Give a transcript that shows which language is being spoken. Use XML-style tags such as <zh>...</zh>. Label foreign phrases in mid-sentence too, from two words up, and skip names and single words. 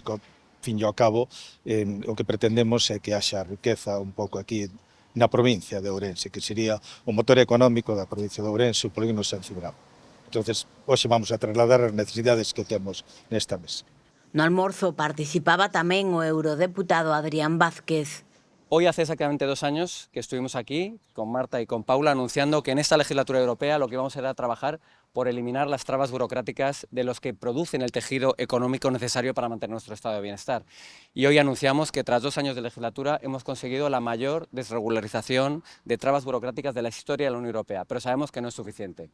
<gl>Fin e ao cabo, o que pretendemos é que haxa riqueza un pouco aquí na provincia de Ourense, que sería o motor económico da provincia de Ourense, o polígono San Cibrao. Entonces, hoxe vamos a trasladar as necesidades que temos nesta mesa. No almorzo participaba tamén o eurodeputado Adrián Vázquez.</gl> <es>Hoy hace exactamente 2 años que estuvimos aquí con Marta y con Paula anunciando que en esta legislatura europea lo que vamos a era trabajar por eliminar las trabas burocráticas de los que producen el tejido económico necesario para mantener nuestro estado de bienestar. Y hoy anunciamos que tras 2 años de legislatura hemos conseguido la mayor desregularización de trabas burocráticas de la historia de la Unión Europea, pero sabemos que no es suficiente.</es>